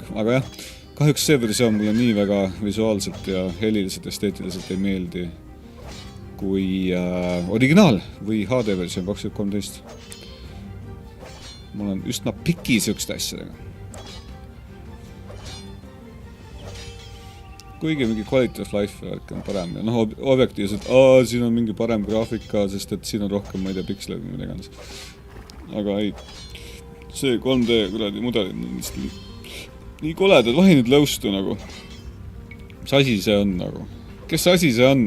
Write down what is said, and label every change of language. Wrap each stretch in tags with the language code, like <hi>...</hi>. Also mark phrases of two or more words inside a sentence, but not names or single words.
<et>Aga jah, kahjuks see versioon mulle nii väga visuaalselt ja heliliselt esteetiliselt ei meeldi kui originaal või HD versioon 2013. Ma olen üsna piki sihukeste asjadega. Kuigi mingi</et> <en>quality of life</en> <et>on parem ja objektiivselt, siin on mingi parem graafika, sest et siin on rohkem, ma ei tea, piksleid või midagi. Aga ei, see 3D kuradi mudelid on nii koledad, vahi nüüd lõustu nagu. Mis asi see on nagu? Kes asi see on?</et>